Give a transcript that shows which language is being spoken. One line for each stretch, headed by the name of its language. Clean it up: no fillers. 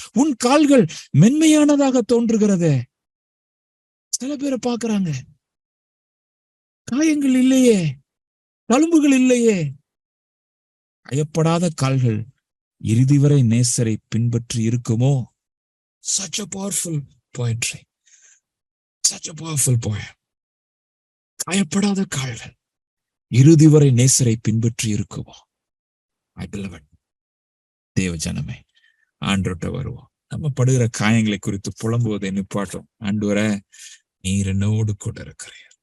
Tamil: உன் கால்கள் மென்மையானதாக தோன்றுகிறதே. சில பேரை பாக்குறாங்க, காயங்கள் இல்லையே, தழும்புகள் இல்லையே. காயப்படாத கால்கள் இறுதி வரை நேசரை பின்பற்றி இருக்குமோ?
English: Such a powerful poetry, such a powerful poem.
Tamil: காயப்படாத கால்கள் இறுதி வரை நேசரை பின்பற்றி இருக்குமோ?
English: My beloved
Tamil: தேவ ஜனமே, ஆண்டவர்ட்ட வருவோம். நம்ம படுகிற காயங்களை குறித்து புலம்புவதை நிப்பாட்டும். ஆண்டவரே, நீர் என்னோடு கூட இருக்கிறீர்.